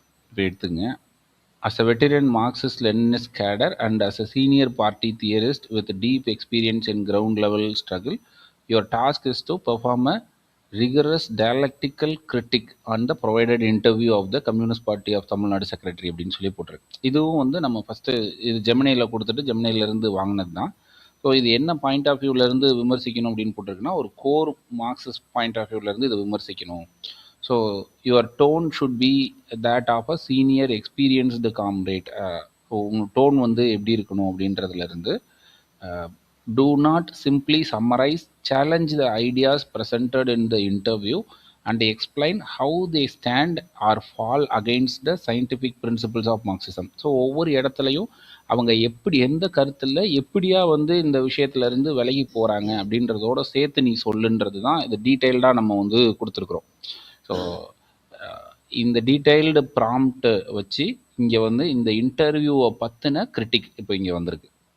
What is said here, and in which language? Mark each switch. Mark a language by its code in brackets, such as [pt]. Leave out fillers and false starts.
[ta] இப்போ எடுத்துங்க. [en] As a veteran Marxist-Leninist cadre and as a senior party theorist with deep experience in ground-level struggle, your task is to perform a rigorous dialectical critique on the provided interview of the Communist Party of Tamil Nadu Secretary [ta] அப்படின்னு சொல்லி போட்டிருக்கு. இதுவும் வந்து நம்ம first இது ஜெமினியில் கொடுத்துட்டு ஜெமினியிலேருந்து வாங்கினது தான். ஸோ இது என்ன பாயிண்ட் ஆஃப் வியூவிலேருந்து விமர்சிக்கணும் அப்படின்னு போட்டிருக்குன்னா, ஒரு கோர் மார்க்சிஸ்ட் பாயிண்ட் ஆஃப் வியூவிலேருந்து இதை விமர்சிக்கணும். [en] So your tone should be that of a senior experienced comrade. [ta] உங்கள் டோன் வந்து எப்படி இருக்கணும் அப்படின்றதுலேருந்து, [en] do not simply summarize, challenge the ideas presented in the interview and explain how they stand or fall against the scientific principles of Marxism. [ta] So ஒவ்வொரு இடத்துலையும் அவங்க எந்த கருத்தில் எப்படியா வந்து இந்த விஷயத்துலேருந்து விலகி போகிறாங்க அப்படின்றதோட சேர்த்து நீ சொல்லுன்றது தான் இது டீட்டெயில்டாக நம்ம வந்து கொடுத்துருக்குறோம். ஸோ இந்த டீட்டெயில்டு ப்ராம்ப்ட் வச்சு இங்கே வந்து இந்த இன்டர்வியூவை பற்றின கிரிட்டிக் இப்போ இங்கே வந்திருக்கு.